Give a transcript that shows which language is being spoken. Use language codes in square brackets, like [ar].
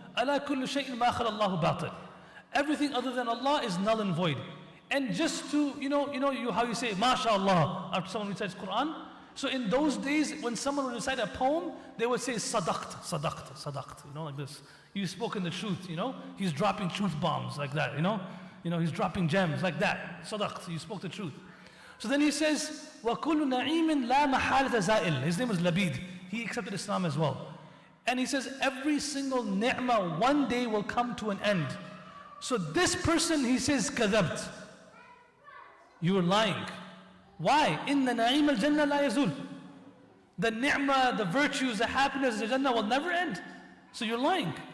[ar] "Ala kullu shay'in ma khala Allahu batil." [en] Everything other than Allah is null and void. And just to, you know how you say, MashaAllah, after someone recites Quran, So in those days, when someone would recite a poem, they would say, sadaqt, sadaqt, sadaqt, like this. You've spoken the truth, He's dropping truth bombs like that, He's dropping gems like that. Sadaqt, you spoke the truth. [ar] So then he says, وَكُلُّ نَعِيمٍ لَا مَحَالَةَ زَائِل. [en] His name was Labid. He accepted Islam as well. And he says, every single ni'mah one day will come to an end. So this person, he says, كَذَبْت. You are lying. Why? [ar] إِنَّ نَعِيمَ الْجَنَّةِ لَا يَزُولُ. [en] The ni'mah, the virtues, the happiness of the Jannah will never end. So you're lying.